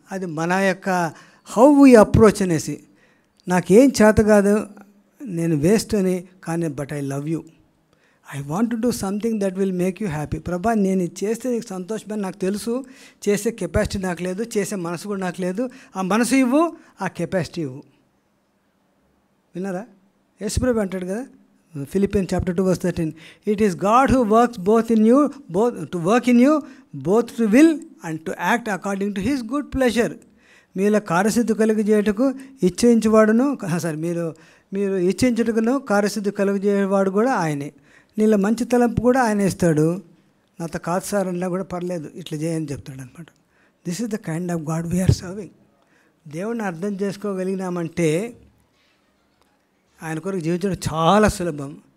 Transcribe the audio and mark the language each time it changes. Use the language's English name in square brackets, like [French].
[Telugu] అది మన యొక్క [English] how we approach [Telugu] అనేసి. నాకేం చేత కాదు, నేను వేస్ట్ అని, కానీ [English] But I love you, I want to do something that will make you happy. [Telugu] ప్రభా నేను ఇది చేస్తే నీకు సంతోషమని నాకు తెలుసు, చేసే కెపాసిటీ నాకు లేదు, చేసే మనసు కూడా నాకు లేదు. ఆ మనసు ఇవ్వు, ఆ కెపాసిటీ ఇవ్వు. విన్నారా? యేసుప్రభు అంటాడు కదా, [English] Philippians chapter 2 verse 13, it is God who works both in you, both to work in you, both to will and to act according to his good pleasure. [Telugu] మీలో కార్యసిద్ధి కలిగజేయటకు ఇచ్ఛించేవాడును, మీరు ఇచ్ఛించుటకును కార్యసిద్ధి కలిగజేయవాడు కూడా ఆయనే. నీళ్ళ మంచి తలంపు కూడా ఆయన ఇస్తాడు. నాతో కాదు సార్ అన్నా కూడా పర్లేదు, ఇట్లా చేయని చెప్తాడు అనమాట. [English] This is the kind of God we are serving. [Telugu] దేవుణ్ణి అర్థం చేసుకోగలిగినామంటే ఆయన కొరకు జీవించడం చాలా సులభం.